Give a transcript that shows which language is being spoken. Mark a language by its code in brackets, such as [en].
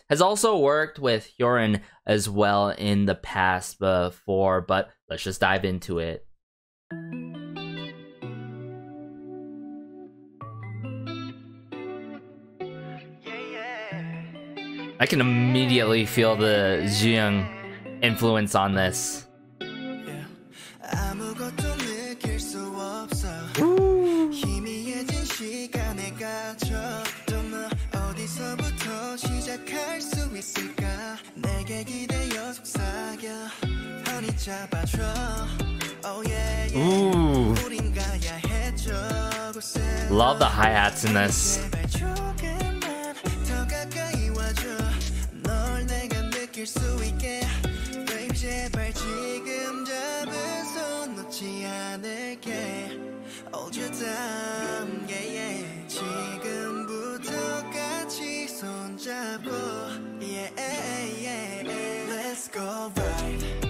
[en] Has also worked with Hyorin as well in the past before, but let's just dive into it. I can immediately feel the Jooyoung influence on this. [ko] 아무것도 느낄 수 없어 희미해진 시간에 갇혀 또 너 어디서부터 시작할 수 있을까 내게 기대어 속삭여 편히 잡아줘 Oh yeah yeah 우린 가야 해 저곳에 [en] Love the hi-hats in this. [ko] 제발 조금만 더 가까이 와줘 널 내가 느낄 수 있게 Babe 제발 지금 잡은 손 놓지 않을게 [en] Hold you down yeah yeah [ko] 지금부터 같이 손잡고 Yeah yeah [en] Let's go ride